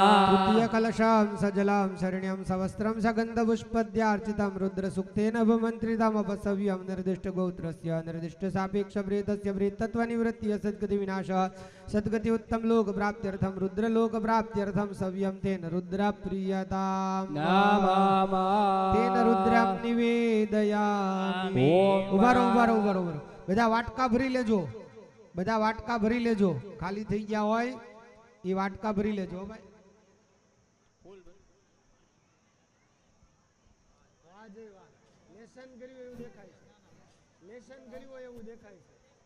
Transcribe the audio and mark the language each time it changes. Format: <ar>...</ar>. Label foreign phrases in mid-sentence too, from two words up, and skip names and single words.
<sa>तृतीय कलशं सजलं शरण्यं सवस्त्रं सगन्धपुष्पद्यार्चितं रुद्रसूक्तेन भमन्त्रितमपसव्यं निर्दिष्टगोत्रस्य निर्दिष्टसापेक्षप्रेतस्य प्रेतत्वनिवृत्तिः सद्गतिविनाशः सद्गति उत्तमलोकप्राप्त्यर्थं रुद्रलोकप्राप्त्यर्थं सव्यं तेन रुद्रप्रियतां नमः तेन रुद्रं निवेदयामि ઓમ</sa> <gu>ઉભારો ઉભારો ઉભારો ઉભારો બધા વાટકા ભરી લેજો બધા વાટકા ભરી લેજો, ખાલી થઈ ગયા હોય એ વાટકા ભરી લેજો હો ભાઈ. વાહ જય વાહ. લેસન કર્યું એવું દેખાય છે, લેસન કર્યું હોય એવું દેખાય છે.</gu>